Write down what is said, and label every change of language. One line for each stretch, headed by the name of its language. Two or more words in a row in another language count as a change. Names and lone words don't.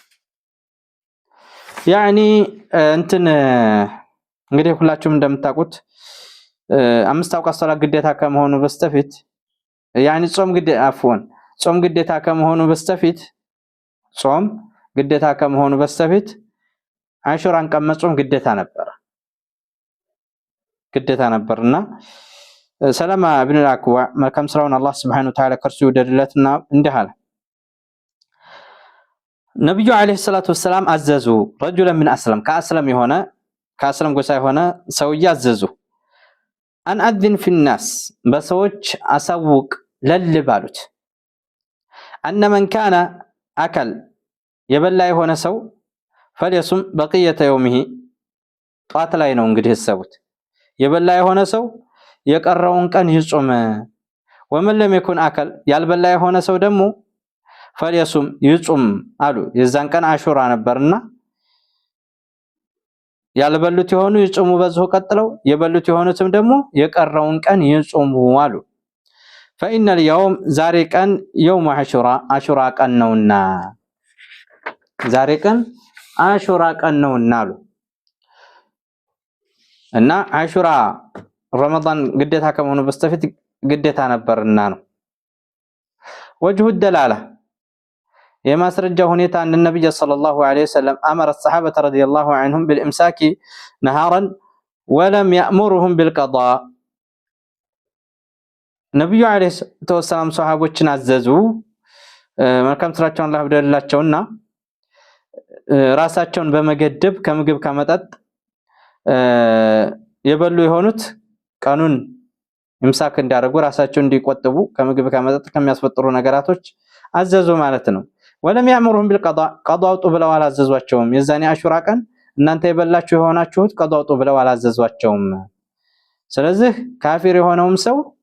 Amharic: يعني እንትን እንግዲህ ሁላችሁም እንደምታውቁት አምስት አውቃት ሶላት ግዴታ ከመሆኑ በስተፊት يعني ጾም ግዴታ ከመሆኑ በስተፊት አሹራን ቀን መጾም ግዴታ ነበርና ሰለማ ኢብኑ አልአክዋ መልካም ስራውን አላህ
Arabic: سبحانه وتعالى
Amharic: ከርሱ ይወደድለትና እንዲህ አለ። ነብዩ
Arabic: عليه الصلاة والسلام
Amharic: አዘዙ
Arabic: رجلا من أسلم
Amharic: ከአስለም ጎሳ የሆነ ሰውዬ አዘዙ አን
Arabic: أذن في الناس
Amharic: በሰዎች አሳውቅ ለልባሉት
Arabic: أن من كان أكل
Amharic: የበላ የሆነ ሰው
Arabic: فليصم بقية يومه
Amharic: ጧት ላይ ነው እንግዲህ ሰውት የበላ የሆነ ሰው የቀረውን ቀን ይጾም።
Arabic: ومن لم يكن أكل
Amharic: ያልበላ የሆነ ሰው ደግሞ فليصم ይጾም አሉ። የዛን ቀን አሹራ ነበርና ያልበሉት የሆኑ ይጾሙ በዚሁ ቀጥለው የበሉት የሆኑትም ደግሞ የቀረውን ቀን ይጾሙ አሉ።
Arabic: فإن اليوم
Amharic: ዛሬ ቀን يوم አሹራ ቀን ነውና ዛሬ ቀን አሹራ ቀን ነውና አሉ። እና አሹራ ረመዳን ግዴታ ከመሆኑ በስተፊት ግዴታ ነበርና ነው።
Arabic: وجه الدلاله
Amharic: የማስረጃው ሁኔታ
Arabic: ان النبي صلى الله عليه وسلم امر الصحابه رضي الله عنهم بالامساك نهارا ولم يأمرهم بالقضاء.
Amharic: ነብዩ
Arabic: عليه السلام
Amharic: ሱሐቦችን አዘዙ መልካም ስራቸውን አላህ ይወደድላቸውና ራሳቸውን በመገደብ ከምግብ ከመጠጥ የበሉ የሆኑት ቀኑን ኢምሳክ እንዲያደርጉ ራሳቸውን እንዲቆጥቡ ከምግብ ከመጠጥ ከሚያስፈጥሩ ነገራቶች አዘዙ ማለት ነው።
Arabic: ولم يأمرهم بالقضاء
Amharic: ቀዷ አውጡ ብለው አላዘዟቸውም። የዛኔ አሹራ ቀን እናንተ የበላችሁ የሆናችሁት ቀዷ አውጡ ብለው አላዘዟቸውም። ስለዚህ ካፊር የሆነውም ሰው